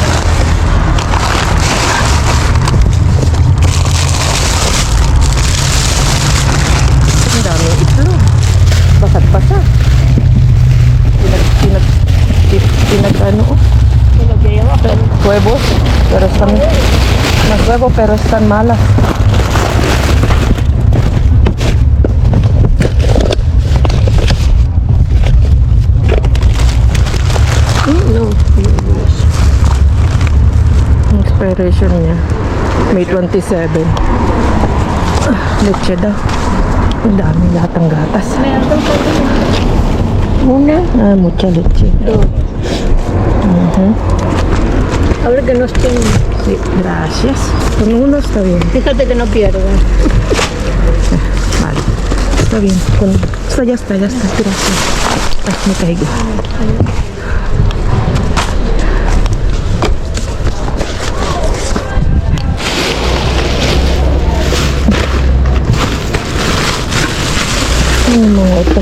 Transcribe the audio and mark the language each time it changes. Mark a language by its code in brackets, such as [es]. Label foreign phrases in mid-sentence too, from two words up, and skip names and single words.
[tl] Ang dami itlog. Basat-basat. Pinag ano oh. [es] Pero que lleva. Huevos. Pero están más huevo pero están malas. No. [tl] Expiration niya May 27. Leche daw. Ang dami lahat ng gatas. [es] Una, Mucha leche. dos. A ver que no estén. Sí, gracias. Con uno está bien. Fíjate que no pierdan. Vale. Está bien. Ya está. Gracias. Ay, me caigo. [tl] Ano mga ito?